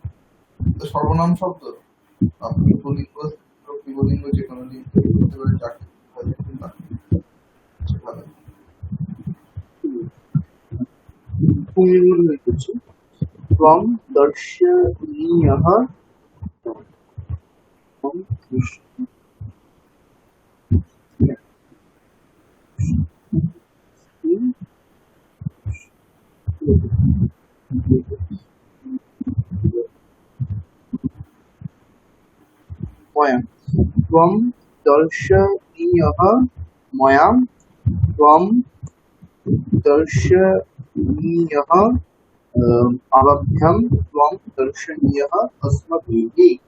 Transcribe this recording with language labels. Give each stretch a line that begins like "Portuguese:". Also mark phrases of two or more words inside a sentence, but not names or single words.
Bangla: তো সর্বনাম শব্দ আপনি পুল্লিঙ্গ স্ত্রীলিঙ্গ যে কোনো লিঙ্গ করতে পারেন, যাকে বোঝাচ্ছেন তাকে। ভালো। পুংলিঙ্গ লিখেছি।
Sanskrit: ত্বং দর্শনীয়ঃ, ত্বং ময়া, ত্বং দর্শনীয়ঃ ময়া, ত্বং দর্শনীয়ঃ अवभ्यम, त्वं दर्शनीयः अस्माभिः।